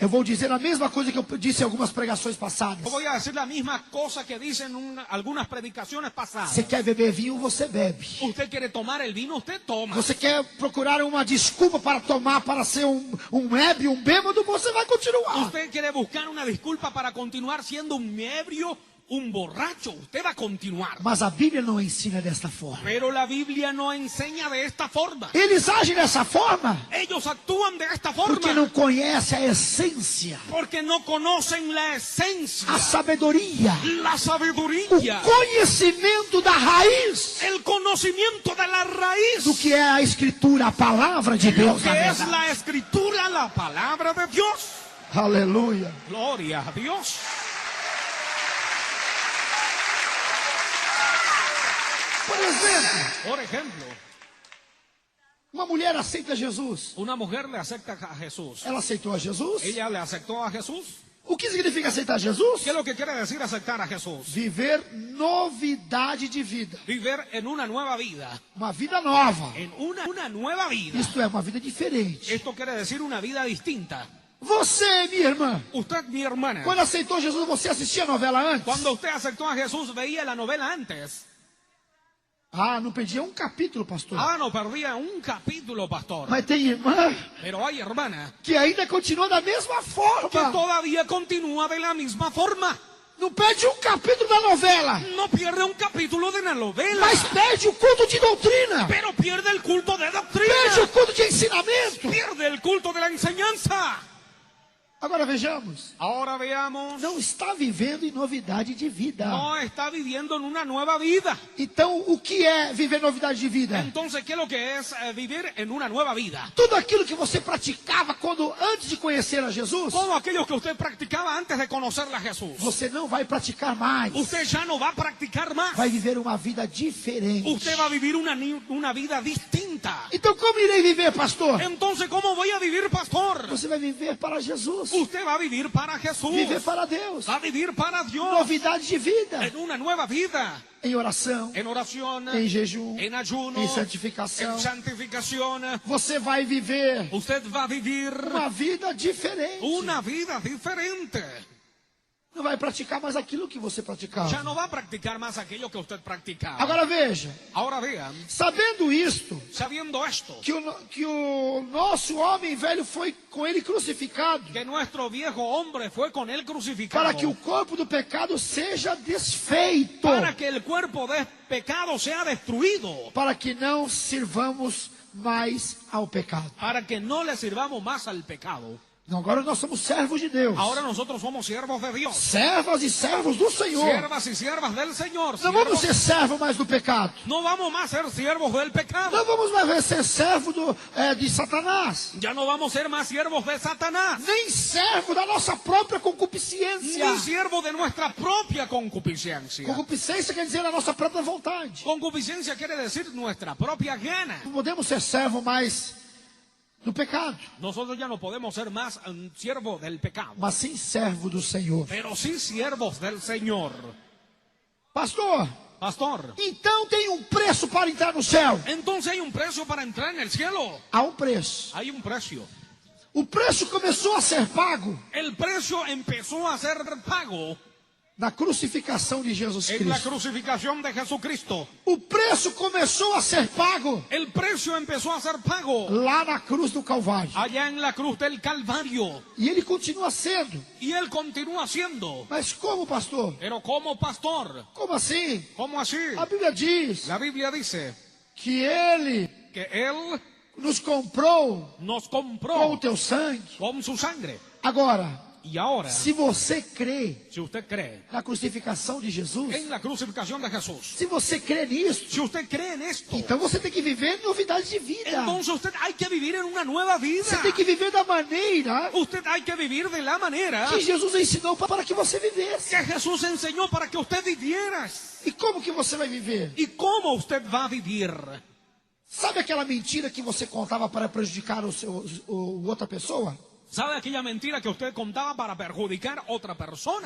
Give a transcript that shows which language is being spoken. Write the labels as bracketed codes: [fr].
[pt] Eu vou dizer a mesma coisa que eu disse em algumas pregações passadas. [es] Yo voy a decir la misma cosa que dicen algunas predicaciones pasadas. [pt] Você quer beber vinho, você bebe. [es] Usted quiere tomar el vino, usted toma. [pt] Você quer procurar uma desculpa para tomar, para ser um ébrio, um bêbado, você vai continuar. [es] Usted quiere buscar una disculpa para continuar siendo un ebrio, un borracho. Usted va a continuar. [pt] Mas a Bíblia não ensina desta forma. [es] Pero la Biblia no enseña de esta forma. [pt] Eles agem dessa forma [es] Ellos actúan de esta forma [pt] porque não conhecem a essência, [es] porque no conocen la esencia, [pt] a sabedoria, [es] la [pt] o [es] sabiduría, [pt] conhecimento da raiz [es] el conocimiento de la raíz, [pt] do que é a Escritura, a palavra de [es] lo [pt] Deus. [es] que [pt] Na [es] es [pt] verdade. [es] la escritura, la palabra de Dios. [pt] Aleluia. [es] Gloria a Dios. [pt] Por exemplo, [es] Por ejemplo, [pt] uma mulher aceita Jesus. [es] una mujer le acepta a Jesús. [pt] Ela aceitou a Jesus. [es] Ella le aceptó a Jesús. [pt] O que significa aceitar Jesus? [es] ¿Qué es lo que quiere decir aceptar a Jesús? [pt] Viver novidade de vida. [es] Vivir en una nueva vida. [pt] Uma vida nova. [es] En una nueva vida. [pt] Isto é, uma vida diferente. [es] Esto quiere decir una vida distinta. [pt] Você, minha irmã, [es] Usted, mi hermana, [pt] quando aceitou Jesus, você assistia a novela antes? [es] cuando usted aceptó a Jesús, veía la novela antes. [pt] Ah, não perdia um capítulo, pastor. [es] Ah, no perdía un capítulo, pastor. [pt] Mas tem irmã [es] Pero hay hermana [pt] que ainda continua da mesma [es] que [pt] forma. [es] todavía continúa de la misma forma. [pt] Não perde um capítulo da novela, [es] No pierde un capítulo de la novela, [pt] mas perde o culto de doutrina. [es] pero pierde el culto de [pt] Perde o [es] doctrina. [pt] culto de ensinamento. [es] Pierde el culto de la enseñanza. [pt] Agora vejamos. [es] Ahora veamos. [pt] Não está vivendo em novidade de vida. [es] No está viviendo en una nueva vida. [pt] Então, o que é viver novidade de vida? [es] Entonces, ¿qué es lo que es vivir en una nueva vida? [pt] Tudo aquilo que você praticava antes de conhecer a Jesus, [es] Todo aquello que usted practicaba antes de conocerle a Jesús, [pt] você não vai praticar mais. [es] usted ya no va a practicar más. [pt] Vai viver uma vida diferente. [es] Usted va a vivir una vida distinta. [pt] Então, como irei viver, pastor? [es] Entonces, ¿cómo voy a vivir, pastor? [pt] Você vai viver para Jesus. [es] Usted va a vivir para Jesús. [pt] Viver para Deus. [es] Va a vivir para Dios. [pt] Novidade de vida. [es] En una nueva vida. [pt] Em oração, [es] En oración. [pt] em jejum, [es] En ayuno. [pt] em santificação. [es] En santificación. [pt] Você vai viver [es] Usted va a vivir [pt] uma vida diferente. [es] una vida diferente. [pt] não vai praticar mais aquilo que você [es] ya [pt] praticava. [es] no va a practicar más aquello que usted practicaba. [pt] Agora veja, [es] Ahora vean, [pt] sabendo isto, [es] sabiendo esto, [pt] que o nosso homem velho foi com ele crucificado, [es] que nuestro viejo hombre fue con él crucificado, [pt] para que o corpo do pecado seja desfeito, [es] para que el cuerpo de pecado sea destruido, [pt] para que não sirvamos mais ao pecado. [es] para que no le sirvamos más al pecado. [pt] Não, agora nós somos servos de Deus, [es] Ahora nosotros somos siervos de Dios, [pt] servas e servos do Senhor. [es] siervas y siervas del Señor. [pt] Não vamos ser servos mais do pecado. [es] No vamos más a ser siervos del pecado. [pt] Não vamos mais ser servo de Satanás. [es] Ya no vamos a ser más siervos de Satanás, [pt] Nem servo da nossa própria concupiscência. [es] ni siervos de nuestra propia concupiscencia. [pt] Concupiscência quer dizer a nossa própria vontade. [es] Concupiscencia quiere decir nuestra propia gana. [pt] Não podemos ser servo mais do pecado, [es] Nosotros ya no podemos ser más siervos del pecado, [pt] mas sim servo do Senhor. [es] pero sí siervos del Señor. [pt] Pastor, [es] Pastor, [pt] então tem um preço para entrar no céu. [es] entonces hay un precio para entrar en el cielo. [pt] Há um preço. [es] Hay un precio. [pt] O preço começou a ser pago [es] El precio empezó a ser pago [pt] na crucificação de Jesus [es] en la [pt] Cristo. [es] crucificación de Jesucristo. [pt] O preço começou a ser pago [es] El precio empezó a ser pago [pt] lá na cruz do Calvário. [es] allá en la cruz del Calvario. [pt] E ele continua sendo. [es] Y Él continúa siendo. [pt] Mas como, pastor? [es] Pero como pastor, [pt] Como assim? [es] ¿cómo así? [pt] A Bíblia diz [es] La Biblia dice [pt] que ele [es] que Él [pt] nos comprou [es] nos [pt] com o [es] compró [pt] teu sangue. [es] con su sangre. [pt] Agora, [es] Y ahora, [pt] se você crê [es] si usted cree [pt] na crucificação de Jesus, [es] en la crucificación de Jesús, [pt] se você crê nisso, [es] si usted cree en esto, [pt] então você tem que viver em novidade de vida. [es] entonces usted hay que vivir en una nueva vida. [pt] Você tem que viver da maneira [es] Usted hay que vivir de la manera [pt] que Jesus ensinou para que você vivesse. [es] que Jesús enseñó para que usted viviera. [pt] E como que você vai viver? [es] ¿Y cómo usted va a vivir? [pt] Sabe aquela mentira que você contava para prejudicar outra pessoa? [es] ¿Sabe aquella mentira que usted contaba para perjudicar a otra persona?